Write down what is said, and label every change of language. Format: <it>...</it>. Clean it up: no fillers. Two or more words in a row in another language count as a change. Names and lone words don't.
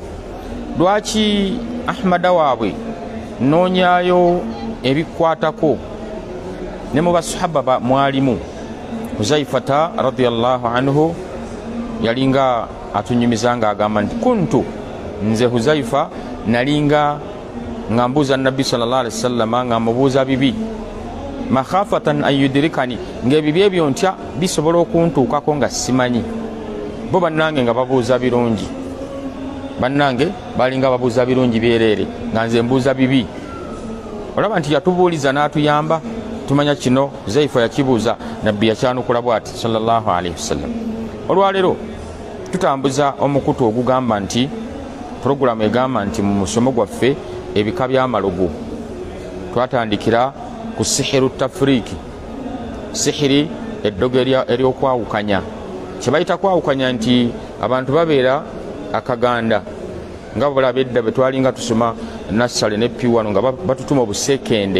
<lg>Lwaki Ahmada waabwe noonyaayo ebikwatako ne mu basahaba mwalimu Huzaifata</lg> <ar>رضي الله عنه</ar> <lg>yalinga atunyumiza ng'agamba nti kuntu nze Huzaifa nalinga ngambuuza Nabbi</lg> <ar>صلى الله عليه وسلم</ar> <lg>ngamubuuza bibi</lg> <ar>مخافة أن يدركني</ar> <lg>ng'ebibi ebyo ntya bisobola okuntuukako nga simanyi. Bo bannange nga babuuza birungi, bannange balinga babuuza birungi byereere nga nze mbuuza bibi. Olaba nti yatubuuliza n'atuyamba tumanya kino Huzaifa yakibuuza Nabbi yakyanukula bw'ati</lg> <ar>صلى الله عليه وسلم.</ar> <lg>Olwaleero tutambuza omukutu ogugamba nti programu egamba nti mu musomo gwaffe ebika by'amalogo twatandikira ku</lg> <ar>سحر تفريق,</ar> <lg>sihiri eddogo ery'okwawukanya. Kye bayita kwawukanya nti abantu babeera akaganda nga bulaba edda bwe twalinga tusoma nassale ne piwano nga batutuma obusekende.</lg>